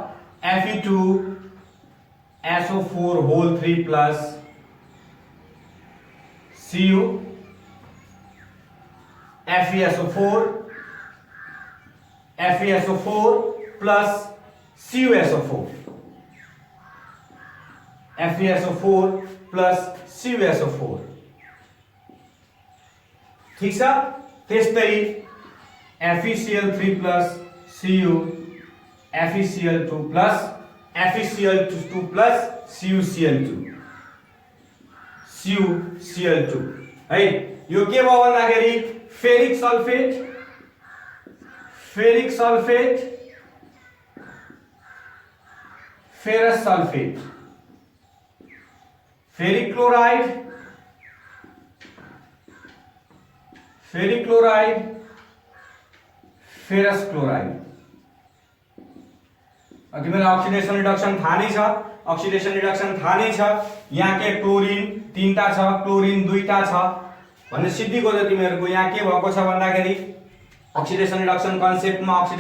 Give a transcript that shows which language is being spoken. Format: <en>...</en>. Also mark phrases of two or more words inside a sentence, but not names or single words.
<en>Fe2SO4 whole 3 plus Cu FeSO4 plus CuSO4 FeSO4 plus CuSO4</en> <ne>ठीक छ त्यस्तै</ne> <en>FeCl3 plus Cu FeCl2 plus FeCl2 plus</en> <ne>CuCl2 है यो के भयो भन्दाखेरि</ne> <en>ferric sulphate ferrous sulphate ferric chloride ferrous chloride</en> <ne>तिमीलाई</ne> <en>oxidation reduction</en> <ne>थाहा नै छ यहाँ के क्लोरिन 3टा छ क्लोरिन 2टा छ भन्ने सिद्धि गर्छ तिमीहरुको यहाँ के भएको छ भन्दाखेरि</ne> <en>oxidation reduction</en> <ne>कन्सेप्टमा</ne>